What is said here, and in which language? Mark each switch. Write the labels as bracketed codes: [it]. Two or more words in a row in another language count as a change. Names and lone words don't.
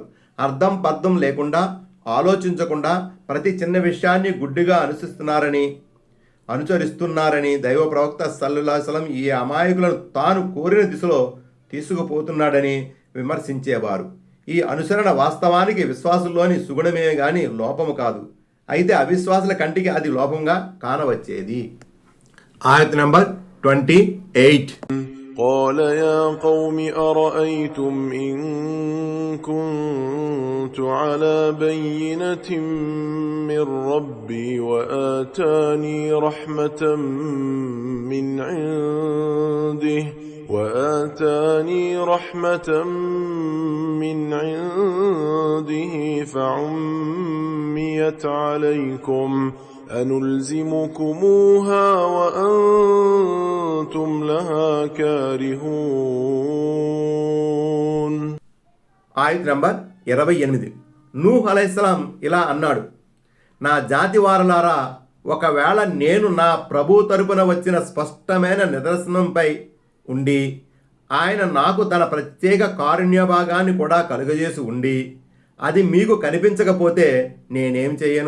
[te] అర్థం పర్థం లేకుండా, ఆలోచించకుండా ప్రతి చిన్న విషయాన్ని గుడ్డిగా అనుసరిస్తున్నారని దైవ ప్రవక్త [ar] صلى الله عليه وسلم [te] ఈ అమాయకులను తాను కోరిన దిశలో తీసుకుపోతున్నాడని విమర్శించేవారు. ఈ అనుసరణ వాస్తవానికి విశ్వాసుల్లోని సుగుణమే గాని లోపము కాదు. అయితే అవిశ్వాసుల కంటికి అది లోపంగా కానవచ్చేది. ఆయత్ నంబర్ 28. [ar] قال يا قوم أرأيتم إن كنت على بينة من ربي وآتاني رحمة من عنده فعميت عليكم أنلزمكموها وأنتم لها كارهون. [te] ఆయత్ నంబర్ 28. నూహ్ అలైహిస్సలాం ఇలా అన్నాడు: నా జాతి వారలారా, ఒకవేళ నేను నా ప్రభు తరపున వచ్చిన స్పష్టమైన నిదర్శనంపై ఉండి, ఆయన నాకు తన ప్రత్యేక కారుణ్య భాగాన్ని కూడా కలుగజేసి ఉండి, అది మీకు కనిపించకపోతే నేనేం చేయను?